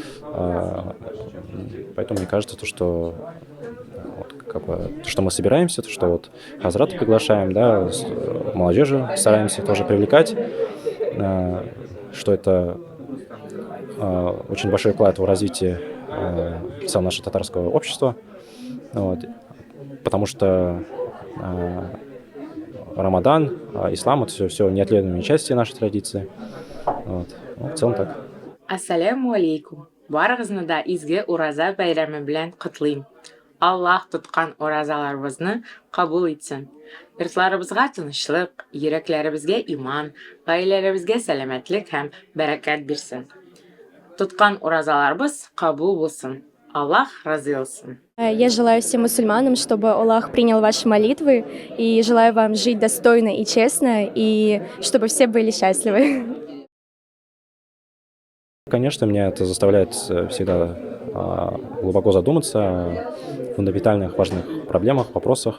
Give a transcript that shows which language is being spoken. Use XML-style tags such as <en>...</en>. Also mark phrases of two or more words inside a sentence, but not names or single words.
<ru>Поэтому мне кажется, что мы собираемся, то, что вот Хазрата приглашаем, да, молодежи стараемся тоже привлекать, что это очень большой вклад в развитие целого нашего татарского общества, вот, потому что Рамадан, ислам — это все неотъемлемые части нашей традиции. Вот. Ну, в целом так.</ru> <ar>السلام عليكم.</ar> <tt>Барыгызны да изге ураза бәйрәме белән котлыйм. Аллаһ тоткан уразаларыбызны кабул итсен. Йортларыбызга тынычлык, йөрәкләребезгә иман, гаиләләребезгә сәламәтлек һәм бәрәкәт бирсен. Тоткан уразаларыбыз кабул булсын. Аллаһ разый булсын.</tt> <ru>Я желаю всем мусульманам, чтобы Аллах принял ваши молитвы, и желаю вам жить достойно и честно, и чтобы все были счастливы. Конечно, меня это заставляет всегда глубоко задуматься о фундаментальных важных проблемах, вопросах.</ru>